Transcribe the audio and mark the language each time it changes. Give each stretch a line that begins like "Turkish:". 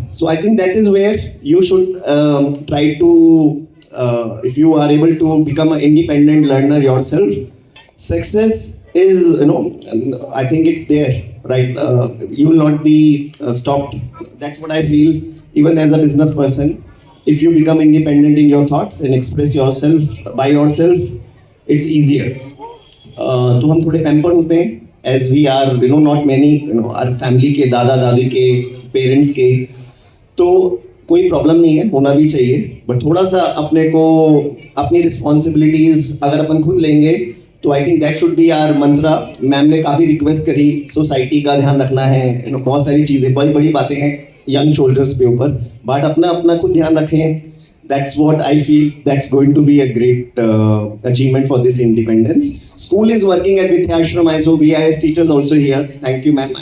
English: So I think that is where you should try to, if you are able to become an independent learner yourself, success is, I think it's there, right? You will not be stopped. That's what I feel. Even as a business person, if you become independent in your thoughts and express yourself by yourself, it's easier.
Hindi: तो हम थोड़े pamper होते हैं,
English: as we are, not many, our family
Hindi: के, दादा दादी के, parents के, तो कोई प्रॉब्लम नहीं है, होना भी चाहिए, बट थोड़ा सा अपने को अपनी रिस्पॉन्सिबिलिटीज अगर अपन खुद लेंगे तो
English: I think that should be our mantra.
Hindi: Ma'am ने काफ़ी रिक्वेस्ट करी, सोसाइटी का ध्यान रखना है, बहुत सारी चीज़ें, बड़ी बड़ी बातें हैं
English: young shoulders
Hindi: पे ऊपर, बट अपना अपना खुद ध्यान रखें.
English: That's what I feel. That's going to be a great achievement for this independence. School is working at Vidhyashram. I saw VIS teachers also here. Thank you, ma'am.